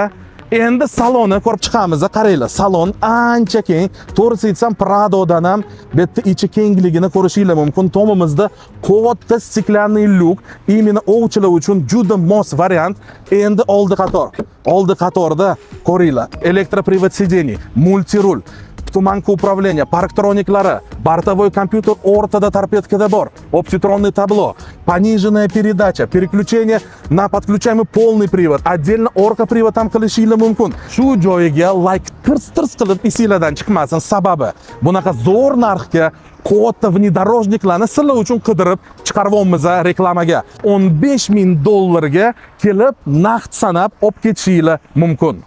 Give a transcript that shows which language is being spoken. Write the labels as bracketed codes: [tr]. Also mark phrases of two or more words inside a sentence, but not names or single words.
[uz] Endi salonni ko'rib chiqamiz. Qaranglar, salon ancha keng. To'g'risi aytsam, Pradodan ham bitta ichi kengligini ko'rishingiz mumkin. Tomimizda katta [ru] стеклянный люк, [uz] именно ovchilar uchun juda mos variant. Endi oldi qatorda ko'ringlar, [ru] elektropривод сидений, мультируль, туманка управление, parktroniklari, бортовой компьютер [uz] o'rtada torpedkada bor, [ru] оптитронный табло, пониженная передача, переключение на подключаемый полный привод, отдельно [uz] orqa привод ham qilishingiz mumkin. Shu joyiga like tirs qilib esinglardan chiqmasin, sababi bunaqa zo'r narxga katta внедорожникlarni sizlar uchun qidirib chiqaryapmiz reklamaga. $15,000 kelib naqd sanab olib ketishingiz mumkin.